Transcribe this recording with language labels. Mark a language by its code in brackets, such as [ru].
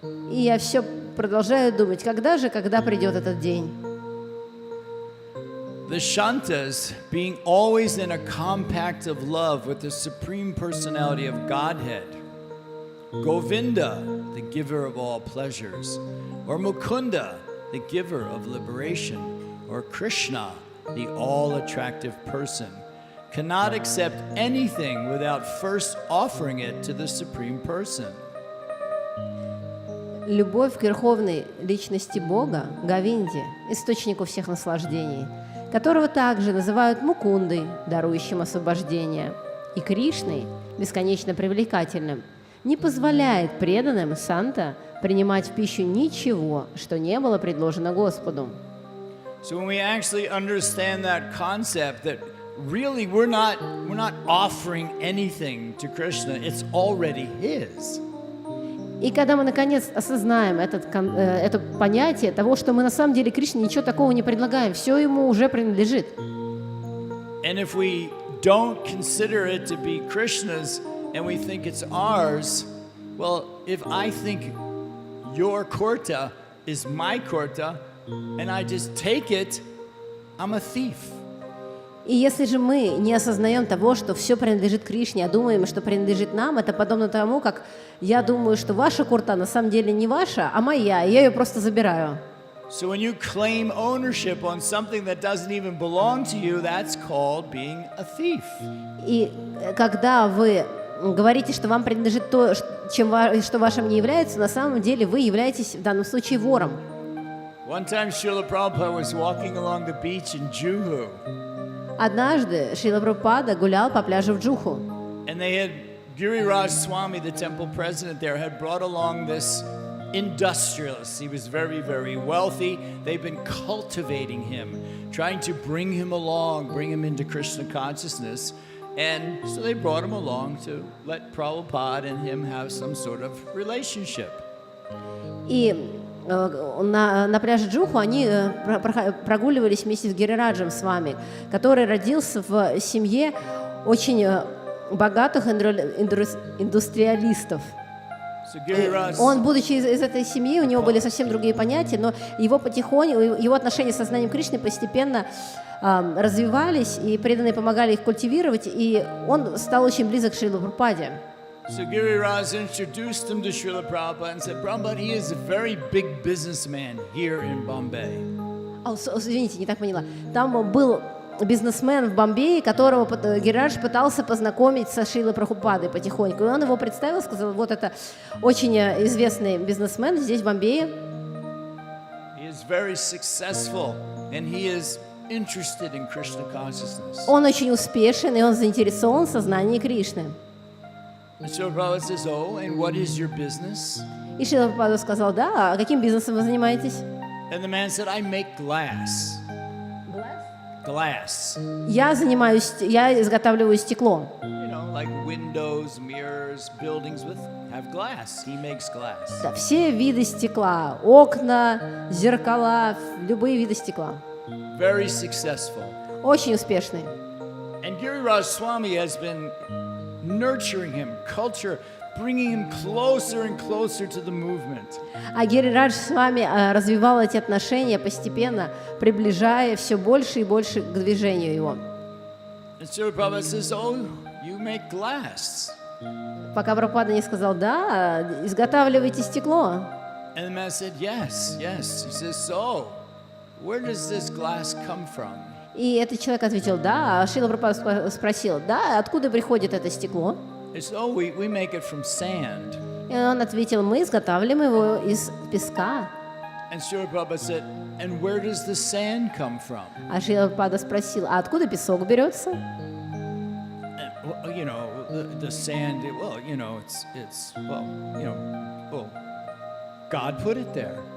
[ru] И я все продолжаю думать, когда придет этот день. [en] The Shantas, being always in a compact of love with the Supreme Personality of Godhead, Govinda, the giver of all pleasures, or Mukunda, the giver of liberation, or Krishna, the all-attractive person, cannot accept anything without first offering it to the Supreme Person. [ru] Любовь к верховной личности Бога, Говинде, источнику всех наслаждений, которого также называют Мукундой, дарующим освобождение, и Кришной, бесконечно привлекательным, не позволяет преданным Санта принимать в пищу ничего, что не было предложено Господу. [en] So when we actually understand that concept, that really we're not offering anything to Krishna, it's already His. [ru] И когда мы наконец осознаем это понятие того, что мы на самом деле Кришне ничего такого не предлагаем, все ему уже принадлежит. [en] And if we don't consider it to be Krishna's and we think it's ours, well, if I think your kurta is my kurta and I just take it, I'm a thief. [ru] И если же мы не осознаем того, что все принадлежит Кришне, а думаем, что принадлежит нам, это подобно тому, как я думаю, что ваша курта на самом деле не ваша, а моя, и я ее просто забираю. [en] So when you claim ownership on something that doesn't even belong to you, that's called being a thief. [ru] И когда вы говорите, что вам принадлежит то, что вашим не является, на самом деле вы являетесь в данном случае вором. [en] One time Srila Prabhupada was walking along the beach in Juhu. [ru] Однажды Шрила Прабхупада гулял по пляжу в Джуху. [en] And they had Giriraj Swami, the temple president there, had brought along this industrialist. He was very, very wealthy. They've been cultivating him, trying to bring him along, bring him into Krishna consciousness. And so they brought him along to let Prabhupada and him have some sort of relationship. [ru] И на пляже Джуху они прогуливались вместе с Гирираджем с вами, который родился в семье очень богатых индустриалистов. Он, будучи из этой семьи, у него были совсем другие понятия, но его отношения со знанием Кришны постепенно развивались, и преданные помогали их культивировать, и он стал очень близок к Шриле Прабхупаде. [en] So Giriraj introduced him to Srila Prabhupada and said, Prabhupada, he is a very big businessman here in Bombay. [ru] Извините, не так поняла. Там был бизнесмен в Бомбее, которого Гиридж пытался познакомить со Шрилой Прабхупадой потихоньку. И он его представил, сказал, вот это очень известный бизнесмен здесь, в Бомбее. [en] He is very successful, and he is interested in Krishna consciousness. [ru] Он очень успешен, и он заинтересован в сознании Кришны. [en] And Srila Prabhupada says, oh, and what is your business? [ru] И Шрила Прабхупада сказал, да, а каким бизнесом вы занимаетесь? [en] And the man said, I make glass. Glass. [ru] Я изготавливаю стекло. [en] You know, like windows, mirrors, buildings have glass. He makes glass. [ru] Да, все виды стекла, окна, зеркала, любые виды стекла. [en] Very successful. [ru] очень успешный. [en] And Giriraj Swami has been nurturing him, bringing him closer and closer to the movement. [ru] А Гирирадж с вами развивал эти отношения постепенно, приближая все больше и больше к движению его. [en] And Srila Prabhupada says, oh, you make glass. [ru] Пока Прабхупада не сказал, да, изготавливайте стекло. [en] And the man said, yes. He says, so, where does this glass come from? [ru] И этот человек ответил, да. А Шрила Прабхупада спросил, да, откуда приходит это стекло? [en] He said, oh, we make it from sand. [ru] И он ответил, мы изготавливаем его из песка. [en] And Srila Prabhupada said, and where does the sand come from? [ru] А Шрила Прабхупада спросил, а откуда песок берется? [en] Well, you know, the sand, well, you know, it's well, you know, well, God put it there.